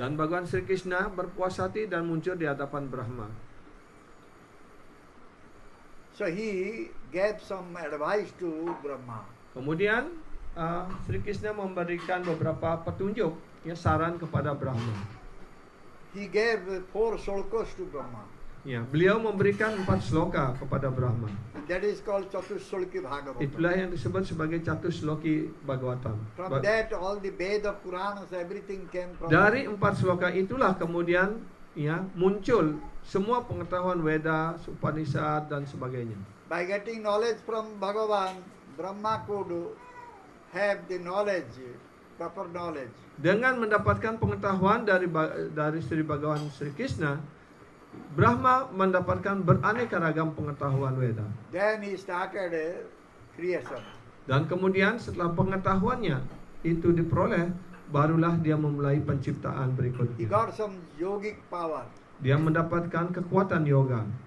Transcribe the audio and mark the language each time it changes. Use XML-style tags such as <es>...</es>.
<id>Dan Bhagawan Sri Krishna berpuas hati dan muncul di hadapan Brahma.</id> <en>So he gave some advice to Brahma.</en> <id>Kemudian Sri Krishna memberikan beberapa petunjuk, ya saran kepada Brahma.</id> <en>He gave 4 slokas to Brahma.</en> <id>Ya, beliau memberikan 4 sloka kepada Brahma.</id> <en>And that is called Chatusloki Bhagavatam.</en> <id>Itulah yang disebut sebagai Chatusloki Bhagavatam.</id> <en>From that all the Veda, Puranas, everything came from.</en> <id>Dari 4 sloka itulah kemudian ya muncul semua pengetahuan Veda, Upanishad dan sebagainya.</id> <en>By getting knowledge from Bhagavan, Brahma could have the knowledge, proper knowledge.</en> <id>Dengan mendapatkan pengetahuan dari Sri Bhagawan Sri Krishna, Brahma mendapatkan beraneka ragam pengetahuan Veda.</id> <en>Then he started creation.</en> <id>Dan kemudian setelah pengetahuannya itu diperoleh, barulah dia memulai penciptaan</id> <en>He</en> <id>berikutnya.</id> <en>got some yogic power.</en> <id>Dia mendapatkan kekuatan yoga.</id>